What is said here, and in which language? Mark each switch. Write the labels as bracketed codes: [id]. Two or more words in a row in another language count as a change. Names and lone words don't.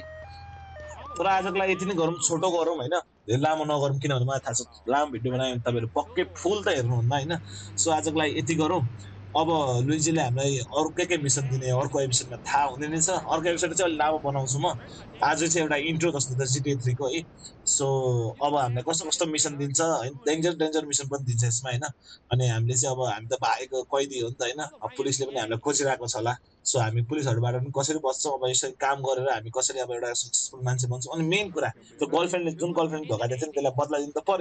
[ne] तर आजको लागि यति नै गरौँ, छोटो गरौँ होइन, धेरै लामो नगरौँ। किनभने मलाई थाहा छ लामो भिडियो बनायो भने तपाईँहरू पक्कै फुल त हेर्नुहुन्न होइन। सो आजको लागि यति गरौँ। अब लुइजीले हामीलाई अरू के मिसन दिने अर्को एपिसोडमा थाहा हुने नै छ। अर्को एपिसोड चाहिँ अलिक लामो बनाउँछु म। आज चाहिँ एउटा इन्ट्रो जस्तो त GTA 3 को है। सो अब हामीलाई कस्तो कस्तो मिसन दिन्छ हैन, [en] danger mission [ne] पनि दिन्छ यसमा हैन। अनि हामीले चाहिँ अब हामी त भागेको कैदी हो नि त हैन। अब पुलिसले पनि हामीलाई खोजिरहेको छ होला। सो हामी पुलिसहरुबाट पनि कसरी बच्छौं, अब यसरी काम गरेर हामी कसरी अब एउटा सक्सेसफुल मान्छे बन्छौं। अनि मेन कुरा त्यो गर्लफ्रेन्डले जुन गर्लफ्रेन्ड धोका दिएको थियो नि त्यसलाई बदला दिनु त पर्यो।